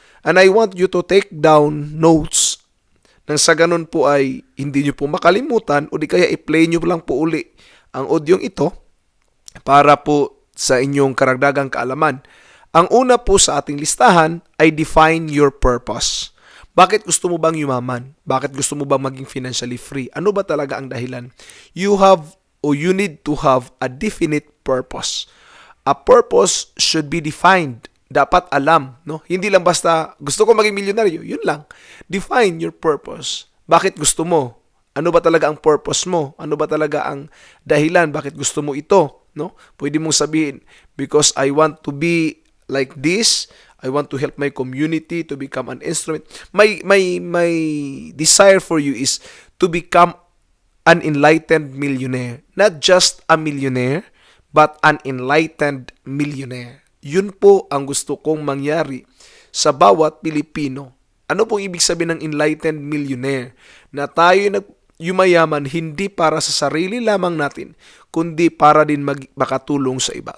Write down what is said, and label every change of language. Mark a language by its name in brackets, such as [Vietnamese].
[English] And I want you to take down notes [Filipino] nang sa ganun po ay hindi nyo po makalimutan o di kaya i-play nyo lang po uli ang audio ito para po sa inyong karagdagang kaalaman. Ang una po sa ating listahan ay [English] define your purpose. [Filipino] Bakit gusto mo bang yumaman? Bakit gusto mo bang maging financially free? Ano ba talaga ang dahilan? [English] You need to have a definite purpose. A purpose should be defined. [Filipino] Dapat alam, no? Hindi lang basta gusto ko maging milyonaryo, yun lang. [English] Define your purpose. [Filipino] Bakit gusto mo? Ano ba talaga ang purpose mo? Ano ba talaga ang dahilan bakit gusto mo ito, no? Pwede mong sabihin, [English] because I want to be like this, I want to help my community to become an instrument. My desire for you is to become an enlightened millionaire. Not just a millionaire, but an enlightened millionaire. [Filipino] Yun po ang gusto kong mangyari sa bawat Pilipino. Ano pong ibig sabihin ng enlightened millionaire? Na tayo yumayaman hindi para sa sarili lamang natin, kundi para din makatulong sa iba.